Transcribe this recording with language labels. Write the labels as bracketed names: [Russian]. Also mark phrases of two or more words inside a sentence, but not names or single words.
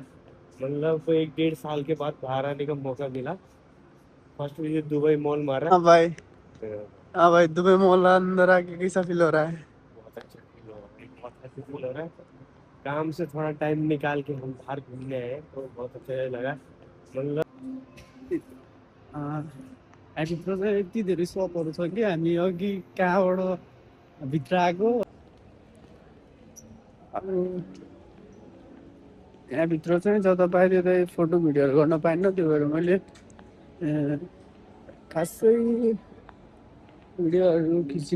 [Hindi] मतलब 1 डेढ़ साल के बाद बाहर आने का मौका मिला। [English] first visit [Hindi] दुबई मॉल मारा। हाँ भाई। हाँ भाई, दुबई मॉल अंदर आके कैसा फील हो रहा है? बहुत अच्छा फील हो रहा है, बहुत अच्छा फील हो रहा है। काम से थोड़ा टाइम निकाल के हम बाहर घूमने आए तो बहुत अच्छा लगा। [Nepali] मतलब हामीभित्र चाहिँ यति धेरै सपहरू छ कि हामी अघि कहाँबाट भित्र आएको। अब यहाँभित्र चाहिँ जता पायो त्यतै फोटो भिडियोहरू गर्न पाइन्न, त्यो भएर मैले खासै भिडियोहरू खिचिनँ।